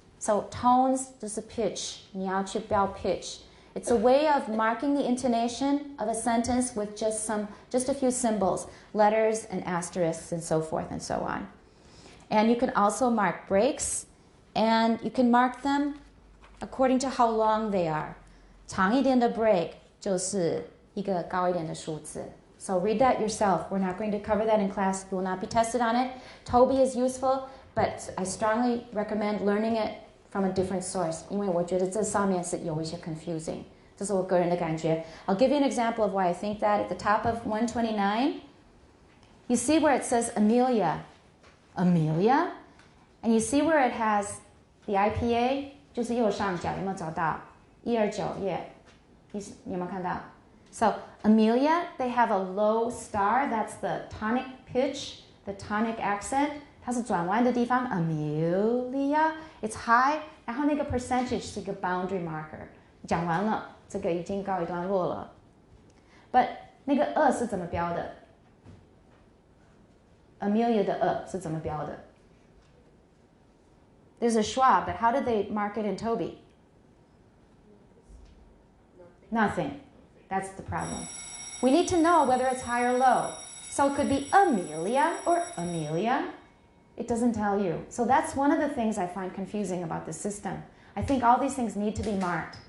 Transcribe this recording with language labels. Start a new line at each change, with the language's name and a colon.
English: So tones, just a pitch,
Chinese: 你要去标
English: pitch. It's a way of marking the intonation of a sentence with just a few symbols, letters and asterisks and so forth and so on. And you can also mark breaks, and you can mark them according to how long they are.
Chinese: 长一点的 break 就是一个高一点的数字.
English: So read that yourself. We're not going to cover that in class. You will not be tested on it. Toby is useful, but I strongly recommend learning it from a different source,
Chinese: 因为我觉得这上面是有一些
English: confusing.
Chinese: 这是我个人的感觉.
English: I'll give you an example of why I think that. At the top of 129, you see where it says Amelia. Amelia? And you see where it has the IPA,
Chinese: 就是右上角，有没有找到？ 129, yeah. 有没有看到？
English: So Amelia, they have a low star. That's the tonic pitch, the tonic accent.
Chinese: 它是转弯的地方 Amelia,
English: it's high.
Chinese: 然后那个 percentage 是一个 boundary marker. 讲完了，这个已经告一段落了。 But 那个是怎么标的？ Amelia 的是怎么标的？
English: There's a schwa, but how did they mark it in Toby? Nothing. That's the problem. We need to know whether it's high or low. So it could be Amelia or Amelia. It doesn't tell you. So that's one of the things I find confusing about the system. I think all these things need to be marked.